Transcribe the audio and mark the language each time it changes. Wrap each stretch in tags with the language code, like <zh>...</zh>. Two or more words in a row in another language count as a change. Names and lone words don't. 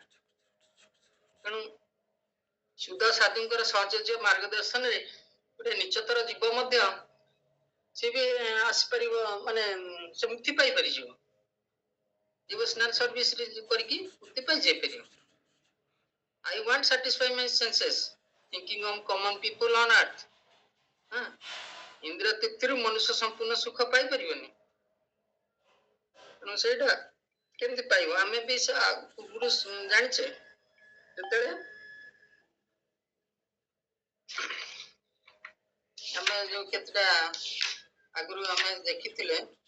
<or>ତେଣୁ ଶୁଦ୍ଧ ସାଧୁଙ୍କର ସହଚର୍ଯ୍ୟ ମାର୍ଗଦର୍ଶନରେ ଗୋଟେ ନିଚତର ଜୀବ ମଧ୍ୟ ସେ ବି ଆସିପାରିବ, ମାନେ ସେ ମୁକ୍ତି ପାଇପାରିଯିବ।</or> <en>devotional service</en> <or>କରିକି ମୁକ୍ତି ପାଇଯାଇପାରିବ।</or> <en>I want satisfy my senses, thinking of common people on earth.</en> <or>ଇନ୍ଦ୍ରିୟ ତୃପ୍ତିରୁ ମନୁଷ୍ୟ ସମ୍ପୂର୍ଣ୍ଣ ସୁଖ ପାଇପାରିବନି। ତେଣୁ ସେଇଟା କେମିତି ପାଇବ? ଆମେ ବି ପୂର୍ବରୁ ଜାଣିଛେ, ଯେତେବେଳେ ଆମେ ଯୋଉ କେତେଟା ଆଗରୁ ଆମେ ଦେଖିଥିଲେ,</or>